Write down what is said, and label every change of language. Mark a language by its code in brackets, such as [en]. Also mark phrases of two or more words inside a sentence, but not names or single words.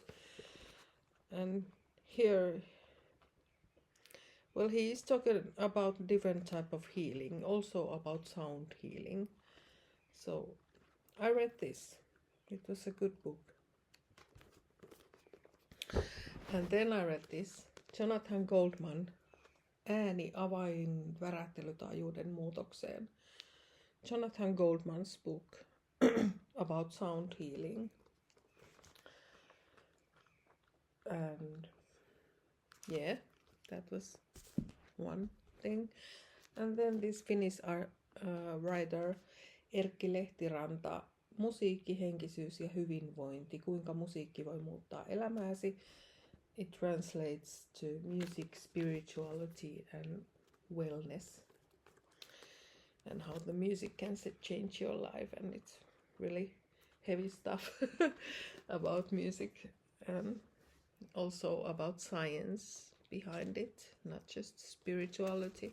[en] And here, well, he is talking about different type of healing, also about sound healing. So I read this. It was a good book. And then I read this, Jonathan Goldman, [fi] Ääni avain värähtelytaajuuden muutokseen. [en] Jonathan Goldman's book about sound healing. And yeah, that was one thing. And then this Finnish writer Erkki Lehtiranta, Musiikki, henkisyys ja hyvinvointi, kuinka musiikki voi muuttaa elämääsi. it translates to music, spirituality, and wellness, and how the music can change your life. And it's really heavy stuff about music, and also about science behind it, not just spirituality.